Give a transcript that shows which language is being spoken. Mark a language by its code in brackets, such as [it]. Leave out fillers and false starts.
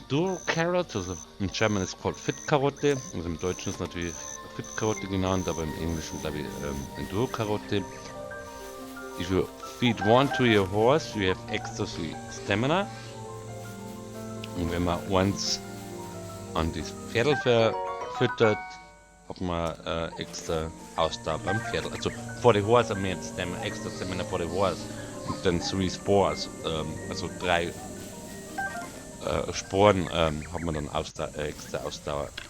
[de] Enduro Carrot, also im German ist es called Fit Karotte, also im Deutschen ist natürlich Fit Karotte genannt, aber im Englischen glaube ich Enduro Karotte. [en] If you feed one to your horse, you have extra stamina. [de] Und wenn man eins an das Pferdl verfüttert, hat man extra Ausdauer beim Pferdl. [en] Also for the horse, I mean extra stamina for the horse. [de] Und dann 3 Spores, also 3 Sporen hat man dann extra Ausdauer.